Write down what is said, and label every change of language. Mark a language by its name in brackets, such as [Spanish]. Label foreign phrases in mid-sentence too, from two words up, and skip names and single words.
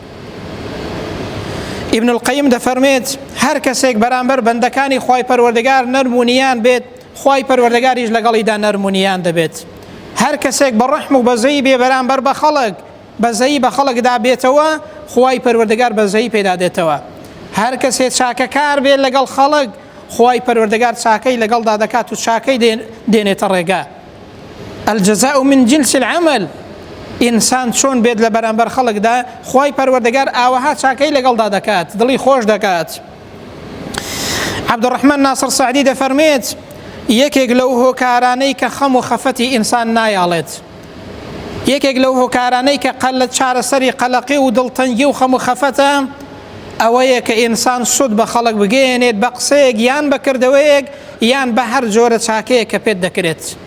[Central Kurdish] ئیبن القەیم دەفەرمێت هەر کەسێک بەرامبەر بەندەکانی خوای پەروەردگار نەرمونیان بێت، خوای پەروەردگاریش لەگەڵیدا نەرمونیان دەبێت. هەر کەسێک بە ڕەحم و بەزەیی بێ بەرامبەر بە خەڵک، بەزەیی بە خەڵکدا بێتەوە، خوای پەروەردگار بەزەیی پێدا دێتەوە. هەر کەسێک چاکەکار بێت لەگەڵ خەڵک، خوای پەروەردگار چاکەی لەگەڵدا دەکات و چاکەی دێنێتە ڕێگا. [Arabic] الجزاء من جنس العمل. [Central Kurdish] ئینسان چۆن بێت لە بەرامبەر خەڵکدا، خوای پەروەردگار ئاوەها چاکەی لەگەڵدا دەکات، دڵی خۆش دەکات. عەبدوڕەحمان ناصر سەعدی دەفەرمێت یەکێک لەو هۆکارانەی کە خەم و خەفەتی ئینسان نایاڵێت، یەکێک لەو هۆکارانەی کە قەلت چارەسەری قەلەقی و دڵتەنگی و خەم و خەفەتە، ئەوەیە کە ئینسان سود بە خەڵک بگەێنێت، بە قسەیەک یان بە کردەوەیەک یان بە هەر جۆرە چاکەیە کە پێت دەکرێت.